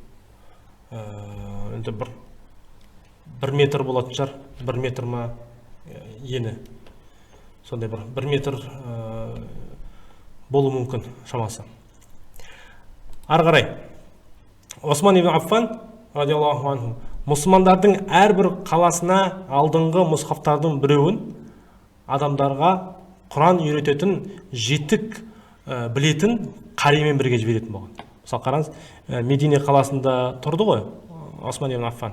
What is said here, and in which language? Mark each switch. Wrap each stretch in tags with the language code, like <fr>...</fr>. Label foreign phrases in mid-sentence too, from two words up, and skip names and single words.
<kk>Енді бір метр болатын шығар, 1 метр ма ені. Сондай бір метр болу мүмкін шамасы. Ары қарай Осман ибн Аффан</kk> <ar>رضي الله عنه</ar> <kk>мұсылмандардың әрбір қаласына алдыңғы мұсхафтардың біреуін адамдарға Құран үйрететін, жетік білетін қаримен бірге жіберетін болған. Мысалы қараңыз, Медине қаласында тұрды ғой Осман ибн Аффан.</kk>